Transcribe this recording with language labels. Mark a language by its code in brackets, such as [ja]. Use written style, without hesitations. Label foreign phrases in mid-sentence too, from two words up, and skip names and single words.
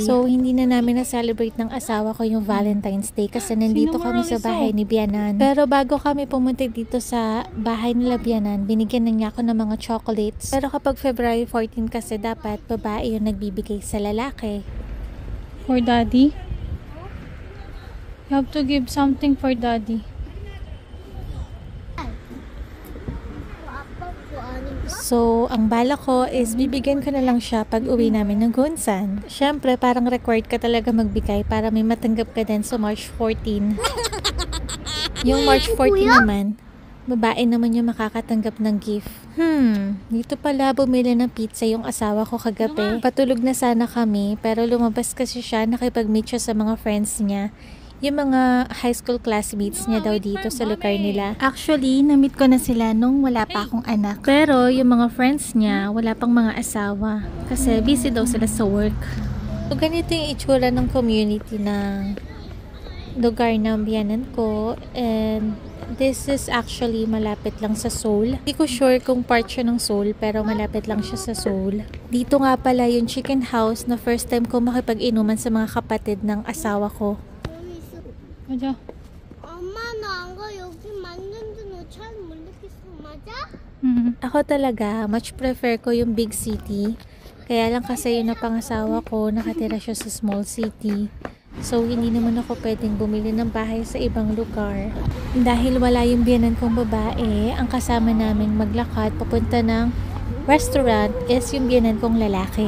[tl] So hindi na namin na-celebrate ng asawa ko yung Valentine's Day kasi nandito kami sa bahay ni Bianan. Pero bago kami pumunta dito sa bahay nila Bianan, binigyan na niya ako ng mga chocolates. Pero kapag February 14 kasi dapat babae yung nagbibigay sa lalaki. [en] For daddy? You have to give something for daddy. [ko] 아빠 거 아닌가? [tl] So, ang bala ko is bibigyan ko na lang siya pag uwi namin ng Gunsan. Siyempre, parang required ka talaga magbigay para may matanggap ka din sa March 14. Yung March 14 naman, babae naman yung makakatanggap ng gift. Dito pala bumili ng pizza yung asawa ko kagabi. Patulog na sana kami, pero lumabas kasi siya, nakipag-meet siya sa mga friends niya. Yung mga [en] high school classmates [tl] niya daw dito sa lugar nila. Actually, na-meet ko na sila nung wala pa akong anak. Pero yung mga friends niya, wala pang mga asawa. Kasi busy daw sila sa work. So, ganito yung itsura ng community ng lugar ng biyanan ko. [en] And this is actually [tl] malapit lang sa Seoul. Hindi ko sure kung part siya ng Seoul, pero malapit lang siya sa Seoul. Dito nga pala yung [en] chicken house [tl] na [en] first time [tl] ko makipag-inuman sa mga kapatid ng asawa ko. [ko] 맞아. 엄마 나 안 가 여기 맞는데 너 잘 모르겠어 맞아? [tl] Ako talaga, [en] much prefer [tl] ko yung [en] big city. [tl] Kaya lang kasi yung napangasawa ko, nakatira siya sa [en] small city. [tl] So, hindi naman ako pwedeng bumili ng bahay sa ibang lugar. Dahil wala yung biyanan kong babae, ang kasama naming maglakad papunta ng restaurant is yung biyanan kong lalaki.